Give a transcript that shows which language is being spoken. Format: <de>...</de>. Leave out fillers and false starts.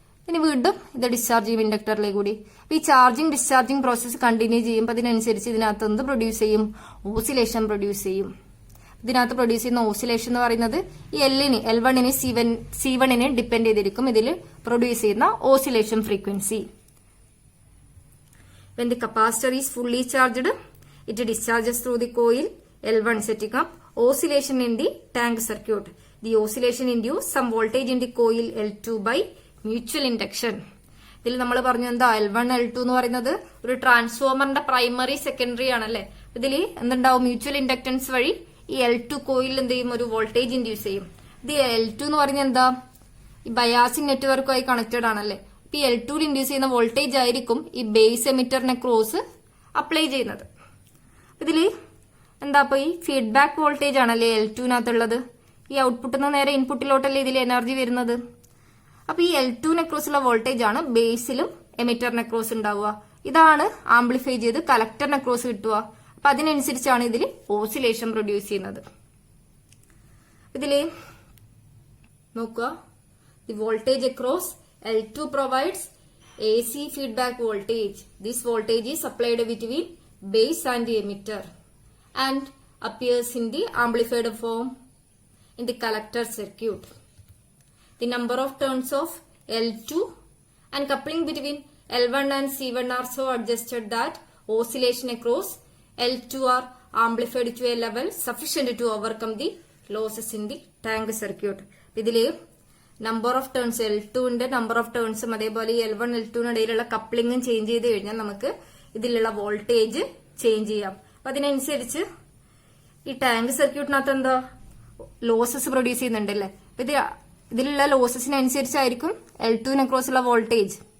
<ml>ഇനി വീണ്ടും ഇത് ഡിസ്ചാർജ് ചെയ്യും ഇൻഡക്ടറിലേക്ക് കൂടി. ഈ ചാർജിങ് ഡിസ്ചാർജിങ് പ്രോസസ് കണ്ടിന്യൂ ചെയ്യുമ്പോൾ അതിനനുസരിച്ച് ഇതിനകത്ത് എന്ത് പ്രൊഡ്യൂസ് ചെയ്യും? ഓസിലേഷൻ പ്രൊഡ്യൂസ് ചെയ്യും. ഇതിനകത്ത് പ്രൊഡ്യൂസ് ചെയ്യുന്ന ഓസിലേഷൻ എന്ന് പറയുന്നത് ഈ L1നെ C1നെ ഡിപ്പെൻഡ് ചെയ്തിരിക്കും ഇതിൽ പ്രൊഡ്യൂസ് ചെയ്യുന്ന oscillation frequency.</ml> <en>When the capacitor is fully charged, it discharges through the coil L1, setting up oscillation in the tank circuit. The oscillation induces some voltage in the coil L2 by mutual induction.</en> <ml>ഇതിൽ നമ്മൾ പറഞ്ഞു എന്താ? L1, L2 എന്ന് പറയുന്നത് ഒരു ട്രാൻസ്ഫോമറിന്റെ primary secondary ആണല്ലേ. ഇതിൽ എന്തുണ്ടാവും? മ്യൂച്വൽ ഇൻഡക്ടൻസ് വഴി ഈ L2 കോയിൽ എന്ത് ചെയ്യും? ഒരു വോൾട്ടേജ് ഇൻഡ്യൂസ് ചെയ്യും. ഇത് L2 എന്ന് പറയുന്നത് എന്താ? ഈ ബയാസിംഗ് നെറ്റ്വർക്കുമായി കണക്റ്റഡ് ആണല്ലേ. ഈ L2 ഇൻഡ്യൂസ് ചെയ്യുന്ന വോൾട്ടേജ് ആയിരിക്കും ഈ ബേസ് എമിറ്ററിനെ ക്രോസ് അപ്ലൈ ചെയ്യുന്നത്. ഇതില് എന്താ അപ്പൊ ഈ ഫീഡ്ബാക്ക് വോൾട്ടേജ് ആണല്ലേ L2-നകത്തുള്ളത്. ഈ ഔട്ട്പുട്ടിൽ നിന്ന് നേരെ ഇൻപുട്ടിലോട്ടല്ലേ ഇതിൽ എനർജി വരുന്നത്. അപ്പൊ ഈ L2 അക്രോസ് ഉള്ള വോൾട്ടേജ് ആണ് ബേസിലും എമിറ്ററിന് അക്രോസ് ഉണ്ടാവുക. ഇതാണ് ആംപ്ലിഫൈ ചെയ്ത് കളക്ടറിന് അക്രോസ് കിട്ടുക. അപ്പൊ അതിനനുസരിച്ചാണ് ഇതിൽ ഓസിലേഷൻ പ്രൊഡ്യൂസ് ചെയ്യുന്നത്. ഇതില് നോക്കുക,</ml> <en>The voltage across L2 provides AC feedback voltage. This voltage is supplied between base and the emitter and appears in the amplified form in the collector circuit. The number of turns of L2 and coupling between L1 and C1 are so adjusted that oscillation across L2 are amplified to a level sufficient to overcome the losses in the tank circuit.</en> <ml>ഇതില് number of turns L2ന്റെ number of ടേൺസും അതേപോലെ L1 L2-നിടയിലുള്ള കപ്ലിങ്ങും change ചെയ്ത് കഴിഞ്ഞാൽ നമുക്ക് ഇതിലുള്ള voltage change ചെയ്യാം. അപ്പൊ അതിനനുസരിച്ച് ഈ ടാങ്ക് സർക്യൂട്ടിനകത്ത് എന്താ ലോസസ് പ്രൊഡ്യൂസ് ചെയ്യുന്നുണ്ടല്ലേ. അപ്പൊ ഇതിലുള്ള ലോസസിനനുസരിച്ചായിരിക്കും L2 അക്രോസ് ഉള്ള വോൾട്ടേജ്.</ml>